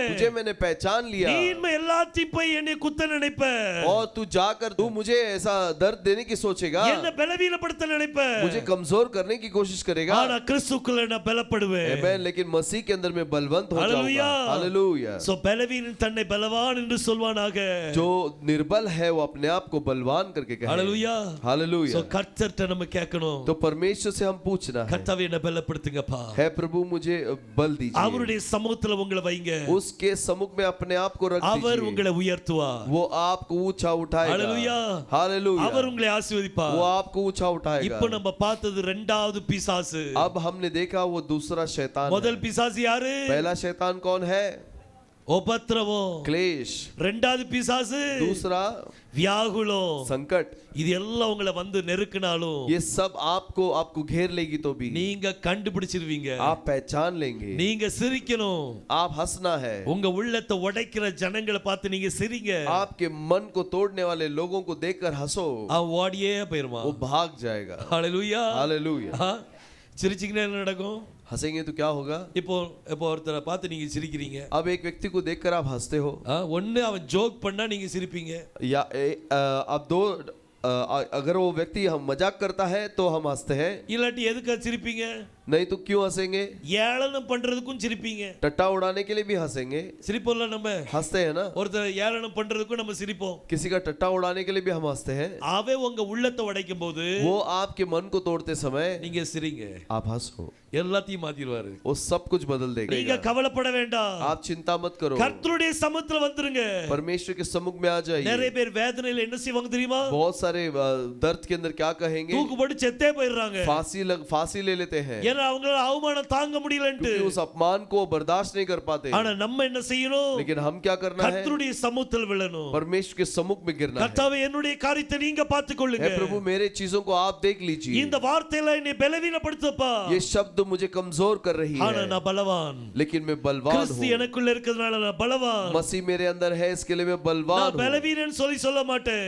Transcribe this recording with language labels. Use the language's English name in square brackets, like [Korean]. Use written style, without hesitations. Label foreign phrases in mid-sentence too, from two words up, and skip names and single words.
[Hindi] तुझे मैंने पहचान लिया, [Tamil] நீ இனிமே எல்லாத்தையும் போய் என்னை குத்த நினைப்ப, [Hindi] और तू जाकर तू मुझे ऐसा दर्द देने की सोचेगा, [Tamil] என்ன பலவீனப்படுத்த நினைப்ப, [Hindi] मुझे कमजोर करने की कोशिश करेगा। [Tamil] ஆனா கிறிஸ்துக்குள்ள நான் பலப்படுவேன். [Hindi] आमेन। लेकिन मसीह के अंदर मैं बलवंत हो हालेलुया। जाऊंगा। हालेलुया। [Tamil] சோ பலவீனன் தன்னை பலவான் என்று சொல்வானாக. [Hindi] जो निर्बल है वो अपने आप को बलवान करके कहे। [Tamil] ஹalleluya. [Hindi] हालेलुया। [Tamil] சோ கர்த்தர்ட்ட நம்ம கேட்கணும், [Hindi] तो परमेश्वर से हम पूछना है, [Tamil] கர்த்தாவே என்ன பலப்படுத்துங்கப்பா. [Hindi] है प्रभु मुझे बल दीजिए। [Tamil] அவருடைய சமூகத்துல உங்களை வைங்க, [Hindi] उसके सम्मुख में अपने आप को रख [Tamil] அவர் [Hindi] दीजिए, [Tamil] உங்களை உயர்த்துவார். [Hindi] वो आपको ऊंचा उठाएगा। हालेलुया। हालेलुया। [Tamil] அவர் உங்களை ஆசீர்வதிப்பார். [Hindi] वो आपको ऊंचा उठाएगा। [Tamil] இப்போ நம்ம பார்த்தது இரண்டாவது பிசாசு. [Hindi] अब हमने देखा वो दूसरा शैतान [Tamil] முதல் [Hindi] है। [Tamil] பிசாசு யாரு? [Hindi] पहला शैतान कौन है? [Tamil] உபத்திரவம். [Hindi] क्लेश। [Tamil] இரண்டாவது பிசாசு [Hindi] दूसरा [Tamil] வியாகுலம். [Hindi] संकट। [Tamil] இது எல்லாம் உங்களை வந்து நெருக்கினாலும் [Hindi] ये सब आपको घेर लेगी तो भी [Tamil] நீங்க கண்டுபிடிச்சிருவீங்க, [Hindi] आप पहचान लेंगे, [Tamil] நீங்க சிரிக்கணும். [Hindi] आप हंसना है। [Tamil] உங்க உள்ளத்தை உடைக்கிற ஜனங்களை பார்த்து நீங்க சிரிங்க. [Hindi] आपके मन को तोड़ने वाले लोगों को देखकर हंसो, [Tamil] அவன் ஓடியே போயிருவான். [Hindi] वो भाग जाएगा। [Tamil] ஹalleluya. [Hindi] हालेलुया। [Tamil] சிரிச்சிங்கன்னா என்ன நடக்கும்? [Hindi] हंसेंगे तो क्या होगा? [Tamil] இப்போ ஒருத்தரை பார்த்து நீங்க சிரிக்கிறீங்க, [Hindi] अब एक व्यक्ति को देखकर आप हंसते हो, [Tamil] ஒண்ணு அவன் ஜோக் பண்ணா நீங்க சிரிப்பீங்க, [Hindi] या अब दो अगर वो व्यक्ति हम मजाक करता है तो हम हंसते हैं, [Tamil] இல்லாட்டி எதுக்கு சிரிப்பீங்க? [Hindi] नहीं तो क्यों हंसेंगे? [Tamil] ஏளனம் பண்றதுக்கும் சிரிப்பீங்க. [Hindi] टट्टा उड़ाने के लिए भी हंसेंगे, [Tamil] சிரிப்போம்ல நம்ம, [Hindi] हंसते हैं ना। [Tamil] ஒருத்தர் ஏளனம் பண்றதுக்கும் நம்ம சிரிப்போம். [Hindi] किसी का टट्टा उड़ाने के लिए भी हम हंसते हैं। [Tamil] அவன் உங்க உள்ளத்தை உடைக்கும் போது [Hindi] वो आपके मन को तोड़ते समय [Tamil] நீங்க சிரிங்க, [Hindi] आप हंसो, [Tamil] எல்லாத்தையும் மாத்திடுவாரு. [Hindi] वो सब कुछ बदल [Tamil] நீங்க [Hindi] देगा। [Tamil] கவலைப்பட வேண்டாம், [Hindi] आप चिंता मत करो, [Tamil] கர்த்தருடைய சமூகத்துல வந்துருங்க. [Hindi] परमेश्वर के सम्मुख में आ जाइए। [Tamil] நிறைய பேர் வேதனையில என்ன செய்வாங்க தெரியுமா? [Hindi] बहुत सारे दर्द के अंदर क्या कहेंगे? [Tamil] தூக்கு போட்டு செத்தே போயிடுறாங்க. [Hindi] फांसी ले लेते हैं, [Tamil] ஏன்னா அவங்களால அவமானம் தாங்க முடியலன்ட்டு. [Hindi] क्योंकि उस अपमान को बर्दाश्त नहीं कर पाते। [Tamil] ஆனா நம்ம என்ன செய்யணும்? [Hindi] लेकिन हम क्या करना है? [Tamil] கர்த்தருடைய சமூகத்தில் விழணும். [Hindi] परमेश्वर के सम्मुख में गिरना है। [Tamil] கர்த்தாவே என்னுடைய காரியத்தை நீங்க பார்த்துக்கொள்ளுங்க. [Hindi] हे प्रभु मेरे चीजों को आप देख लीजिए, [Tamil] இந்த வார்த்தையில என்னை பலவீனப்படுத்தப்பா. [Hindi] ये शब्द मुझे कमजोर कर रही [Tamil] ஆனா [Hindi] है, [Tamil] நான் பலவான். [Hindi] लेकिन मैं बलवान [Tamil] கிறிஸ்து [Hindi] हूँ। [Tamil] எனக்குள்ள இருக்கிறதுனால நான் பலவான். [Hindi] मसीह मेरे अंदर है, इसके लिए मैं बलवान [Tamil] நான் [Hindi] हूँ। [Tamil] பலவீனன் சொல்ல மாட்டேன்.